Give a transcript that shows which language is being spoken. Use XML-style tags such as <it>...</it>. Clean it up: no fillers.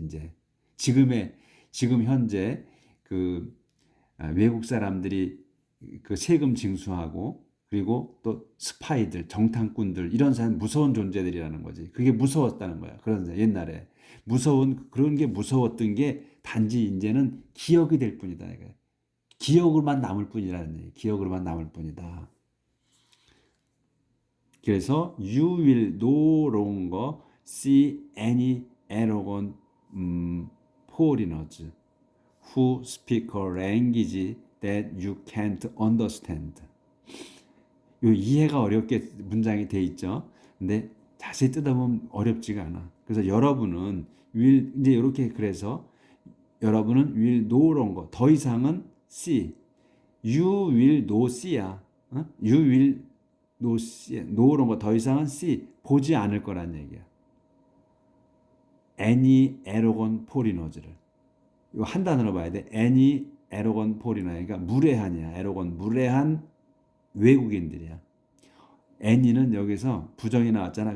<ko>이제 지금 현재 외국 사람들이 그 세금 징수하고 그리고 또 스파이들, 정탐꾼들 이런 사람 무서운 존재들이라는 거지. 그게 무서웠다는 거야. 그런 옛날에 그런 게 무서웠던 게 단지 이제는 기억이 될 뿐이다. 기억으로만 남을 뿐이라는 얘기. 기억으로만 남을 뿐이다.</ko> <en>그래서 you will no longer see any arrogant foreigners who speak a language that you can't understand.</en> <ko>요 이해가 어렵게 문장이 돼 있죠. 근데 자세히 뜯어보면 어렵지가 않아. 그래서 여러분은 이제 이렇게 그래서 여러분은</ko> <en>will no longer</en> <ko>더 이상은</ko> <en>see, you will no see</en> <ko>야.</ko> <en>you will no see, no longer</en> <ko>더 이상은 see 보지 않을 거란 얘기야.</ko> <en>any arrogant foreigners</en> <ko>를 이거 한 단어로 봐야 돼.</ko> <en>any arrogant foreigner</en> <ko>그러니까 무례한이야. arrogant 무례한 외국인들이야. any는 여기서 부정이 나왔잖아.</ko>